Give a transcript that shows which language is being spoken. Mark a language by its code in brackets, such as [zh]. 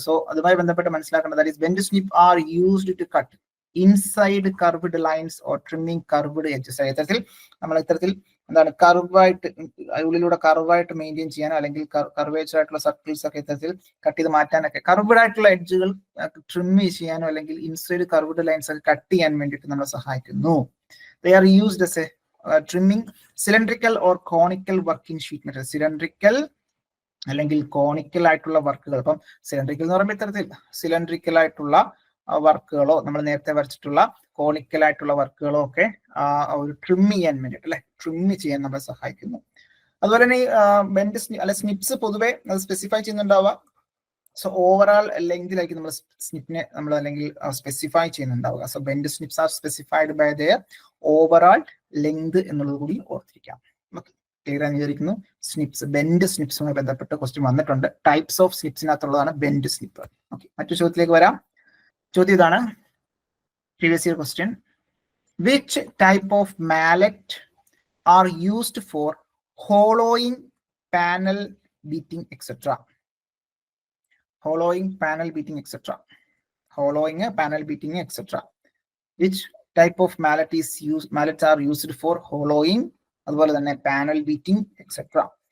[en] so [ml] അതുമായി ബന്ധപ്പെട്ട് മനസ്സിലാക്കേണ്ടത് [en] That is bend snip are used to cut inside curved lines or trimming curved edges. [ml] ഇത്തരത്തിൽ നമ്മൾ ഇത്തരത്തിൽ എന്താണ് കർവായിട്ട് ഉള്ളിലൂടെ കർവായിട്ട് മെയിൻറ്റെയിൻ ചെയ്യാനോ അല്ലെങ്കിൽ കർവേച്ചർ ആയിട്ടുള്ള സർക്കിൾസ് ഒക്കെ ഇത്തരത്തിൽ കട്ട് ചെയ്ത് മാറ്റാനൊക്കെ, കർവ്ഡ് ആയിട്ടുള്ള എഡ്ജുകൾ ട്രിം ചെയ്യാനോ അല്ലെങ്കിൽ ഇൻസൈഡ് കർവ്ഡ് ലൈൻസ് ഒക്കെ കട്ട് ചെയ്യാൻ വേണ്ടിയിട്ട് നമ്മളെ സഹായിക്കുന്നു. [en] They are used as a trimming cylindrical or conical work in sheet metal. [ml] Cylindrical അല്ലെങ്കിൽ കോണിക്കൽ ആയിട്ടുള്ള വർക്കുകൾ. അപ്പം സിലിണ്ടറിക്കൽ എന്ന് പറയുമ്പോൾ ഇത്തരത്തിൽ സിലിണ്ടറിക്കൽ ആയിട്ടുള്ള വർക്കുകളോ നമ്മൾ നേരത്തെ വരച്ചിട്ടുള്ള കോണിക്കൽ ആയിട്ടുള്ള വർക്കുകളോ ഒക്കെ ഒരു ട്രിം ചെയ്യാൻ വേണ്ടിയിട്ട് അല്ലെ, ട്രിം ചെയ്യാൻ നമ്മളെ സഹായിക്കുന്നു. അതുപോലെ തന്നെ ഈ ബെൻഡ് അല്ലെ സ്നിപ്സ് പൊതുവെ അത് സ്പെസിഫൈ ചെയ്യുന്നുണ്ടാവുക. സോ ഓവറാൾ ലെങ്തിലായിരിക്കും നമ്മൾ സ്നിപ്പിനെ നമ്മൾ അല്ലെങ്കിൽ specify ചെയ്യുന്നുണ്ടാവുക. [en] so bend snips are specified by their overall length [ml] എന്നുള്ളത് കൂടി ഓർത്തിരിക്കാം. ക്ലിയർ ആയി വിചാരിക്കുന്നു. സ്നിപ്സ്, ബെൻഡ് സ്നിപ്സുമായി ബന്ധപ്പെട്ട് ക്വസ്റ്റ്യൻ വന്നിട്ടുണ്ട്. Types of സ്നിപ്സിനകത്തുള്ളതാണ് bend snip. [en] okay, [ml] മറ്റു ചോദ്യത്തിലേക്ക് വരാം. ചോദ്യം ഇതാണ്, [en] Previous year question: which type of mallet are used for hollowing panel beating etcetera? Hollowing, panel beating, etc. Hollowing, panel beating, etc. Which type of mallet is used? Mallets are used for hollowing, as well as panel beating, etc.